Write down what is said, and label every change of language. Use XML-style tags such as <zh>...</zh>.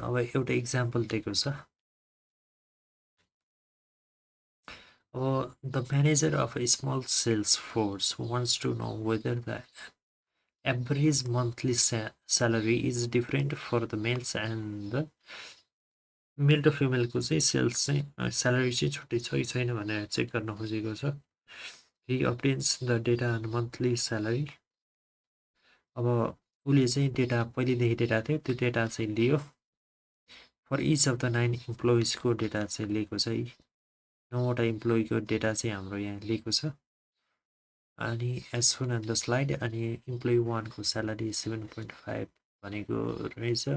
<ne>अब एउटा इक्जाम्पल दिएको छ, अब</ne> <en>the manager of a small sales force wants to know whether the average monthly salary is different for the males and the male</en> <ne>र फिमेलको चाहिँ sales चाहिँ स्यालेरी चाहिँ छुट्टै छ कि छैन भनेर चेक गर्न खोजेको छ।</ne> <en>He obtains the data on monthly salary.</en> <ne>अब उसले चाहिँ डेटा पहिलेदेखि डेटा थियो, त्यो डेटा चाहिँ लियो</ne> <en>for each of the</en> <ne>9 इम्प्लोइजको data चाहिँ लिएको छ। 9वटा इम्प्लोइको डेटा चाहिँ हाम्रो यहाँ लिएको छ। अनि</ne> <en>as shown on the slide,</en> <ne>अनि इम्प्लोइ 1को स्यालेरी 7.5 भनेको रहेछ।</ne>